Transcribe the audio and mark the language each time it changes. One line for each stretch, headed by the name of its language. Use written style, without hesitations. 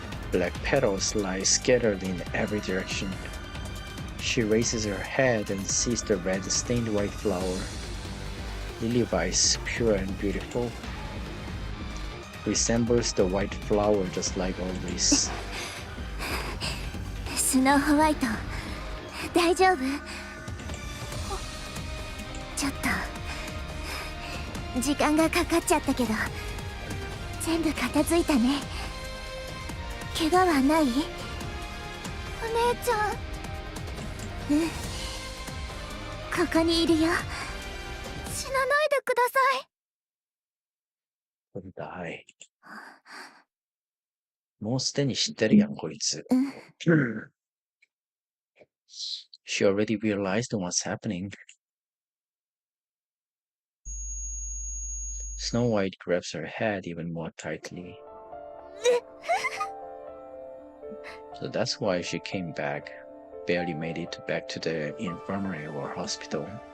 English: Black petals lie scattered in every direction. She raises her head and sees the red stained white flower. Lily Vice, pure and beautiful, resembles the white flower just like always.
Japanese: スノーホワイト、大丈夫？ちょっと時間がかかっちゃったけど、全部片付いたね。怪我はない？お姉ちゃん。うん。ここにいるよ。死なないでください。
English: Die.
Japanese: もうすでに知ってるやん、こいつ。
English: She already realized what's happening. Snow White grabs her head even more tightly. So that's why she came back, barely made it back to the infirmary or hospital.